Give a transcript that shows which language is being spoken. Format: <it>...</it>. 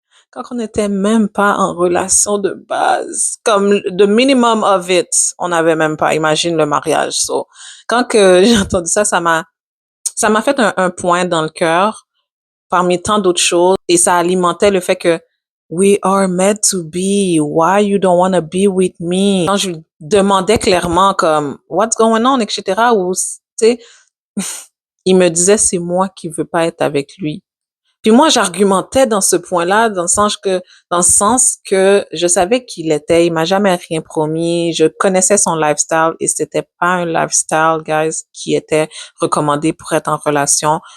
<fr>quand on n'était même pas en relation de base, comme</fr> <en>the minimum of it,</en> <fr>on n'avait même pas, imagine le mariage. So, quand que j'ai entendu ça, ça m'a fait un point dans le cœur parmi tant d'autres choses et ça alimentait le fait que</fr> <en>we are meant to be. Why you don't want to be with me?</en> <fr>Quand je lui demandais clairement comme</fr> <en>what's going on,</en> <fr>etc. ou tu sais, il me disait c'est moi qui veux pas être avec lui. Puis moi, j'argumentais dans ce point-là, dans le sens que je savais qui il était, il m'a jamais rien promis, je connaissais son lifestyle et c'était pas un lifestyle, guys, qui était recommandé pour être en relation.</fr>